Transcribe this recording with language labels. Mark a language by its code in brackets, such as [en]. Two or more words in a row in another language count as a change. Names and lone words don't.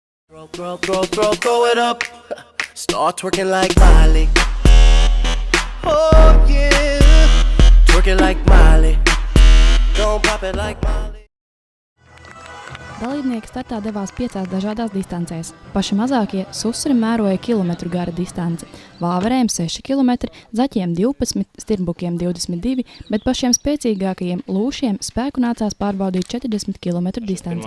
[en] Throw it up. Start twerking like Miley. Oh yeah. Twerking like Miley. Don't pop it like Miley. [lv] Dalībnieki startā devās 5 dažādās distancēs. Paši mazākie susuri mēroja kilometru gara distanci, vāverēm 6 km, zaķiem 12, stirbukiem 22, bet pašiem spēcīgākajiem lūšiem spēku nācās pārbaudīt 40 km distanci.